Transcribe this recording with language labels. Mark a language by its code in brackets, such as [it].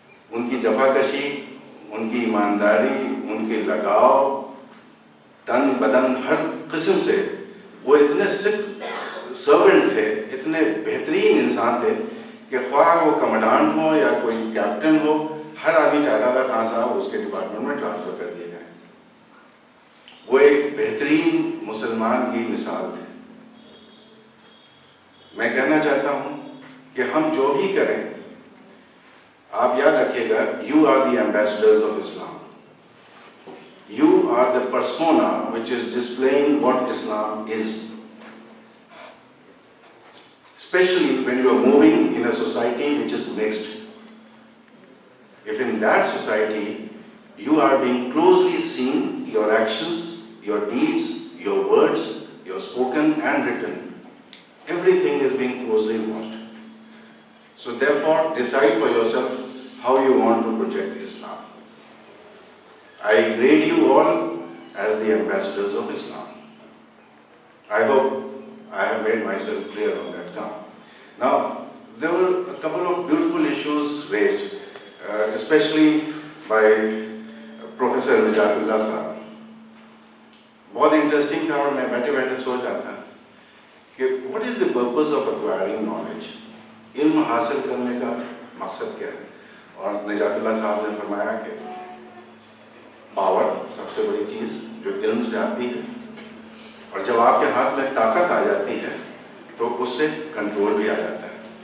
[ur] ان کی جفاکشی, ان کی ایمانداری, ان کے لگاؤ, تن بدن ہر قسم سے وہ اتنے سکھ سرونٹ تھے, اتنے بہترین انسان تھے کہ خواہ وہ کمانڈانٹ ہو یا کوئی کیپٹن ہو, ہر آدمی چاہتا تھا خان صاحب اس کے ڈپارٹمنٹ میں ٹرانسفر کر دیے جائیں. وہ ایک بہترین مسلمان کی مثال تھے. میں کہنا چاہتا ہوں کہ ہم جو بھی کریں, آپ یاد رکھیے گا, [en] You are the ambassadors of Islam. You are the persona which is displaying what Islam is. Especially when you are moving in a society which is mixed. If in that society you are being closely seen, your actions, your deeds, your words, your spoken and written, everything is being closely watched. So therefore, decide for yourself how you want to project Islam. I grade you all as the ambassadors of Islam. I hope I have made myself clear on that count. Now, there were a couple of beautiful issues raised, especially by Professor Najatullah Sahab. [ur] بہت interesting تھا اور میں بیٹھے بیٹھے سوچ رہا تھا کہ [en] what is the purpose of acquiring knowledge? [ur] علم حاصل کرنے کا مقصد کیا ہے؟ اور نجات اللہ صاحب نے فرمایا کہ پاور سب سے بڑی چیز جو علم سے آتی ہے, اور جب آپ کے ہاتھ میں طاقت آ جاتی ہے تو اس سے کنٹرول بھی آ جاتا ہے.